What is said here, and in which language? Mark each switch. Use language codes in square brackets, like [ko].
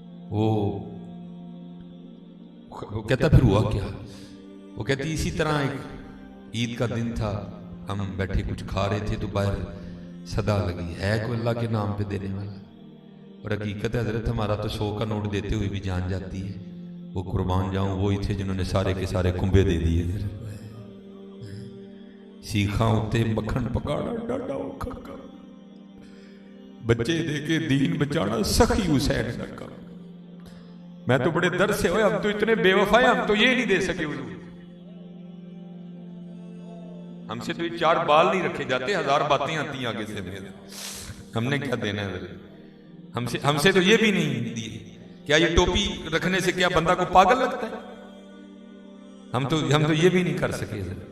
[ur] وہ کہتا پھر ہوا کیا, وہ کہتی اسی طرح ایک عید کا دن تھا, ہم بیٹھے کچھ کھا رہے تھے تو باہر صدا لگی, ہے کوئی اللہ کے نام پہ دینے والا. اور حقیقت ہے حضرت ہمارا تو 100 کا نوٹ دیتے ہوئے بھی جان جاتی ہے. وہ قربان جاؤں وہی تھے جنہوں نے سارے کے سارے کنبے دے دیے. [pa] سیخاں ہوتے مکھن پکانا ڈاڈا اوکھا, بچے دے کے دین بچانا سخی حسین کا کام. [ur] میں تو بڑے درد سے ہوئے, ہم تو اتنے بے وفا ہیں, ہم تو یہ نہیں دے سکے حضور. ہم سے تو یہ 4 بال نہیں رکھے جاتے، 1000 باتیں آتی ہیں آگے سے ہمیں، ہم نے کیا دینا ہے؟ ہم سے تو یہ بھی نہیں دی. کیا یہ ٹوپی رکھنے سے کیا بندہ کو پاگل لگتا ہے؟ ہم تو یہ بھی نہیں کر سکے.